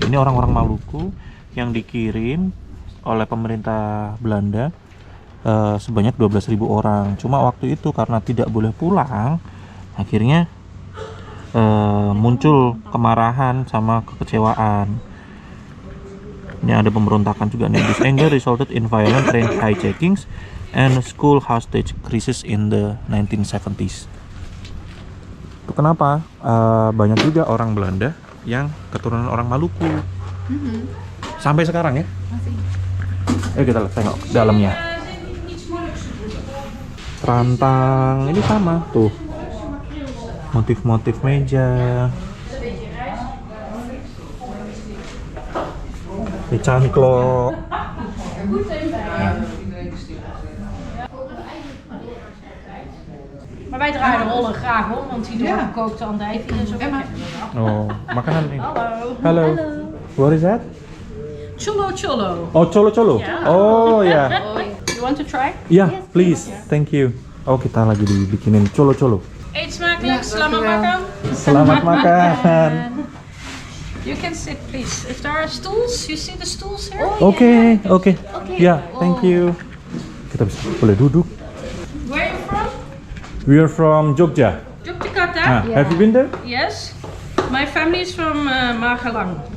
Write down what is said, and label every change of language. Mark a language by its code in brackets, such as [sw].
[id] Ini orang-orang Maluku yang dikirim oleh pemerintah Belanda sebanyak 12.000 orang. Cuma waktu itu karena tidak boleh pulang, akhirnya muncul kemarahan sama kekecewaan. Ini ada pemberontakan juga nih. [en] This anger resulted in violent train hijackings and school hostage crisis in the 1970s. [id] Itu kenapa banyak juga orang Belanda yang keturunan orang Maluku. Sampai sekarang ya. Ayo kita tengok dalamnya. Rantang ini sama tuh. Motif-motif meja. Ini cangklok. [nl] Maar wij draaien de rollen graag om, want die doen gekookte andijvie en zo. [id] Oh, makanan ini. Hallo. [en] Hello. What is that? Cholo cholo. Oh, cholo-cholo. Yeah. [id] Oh ya. [en] You want to try? [id] Ya, [en] please. Thank you. [id] Oh, kita lagi dibikinin cholo-cholo. [nl] Eet smakelijk, [id] selamat makan. Selamat makan. [en] You can sit, please. If there are stools, you see the stools here? [id] Oke. Ya, [en] thank you. [id] Kita bisa boleh duduk. [en] Where are you from? We are from Jogja. Yogyakarta? Have you been there? Yes. My family is from Magelang.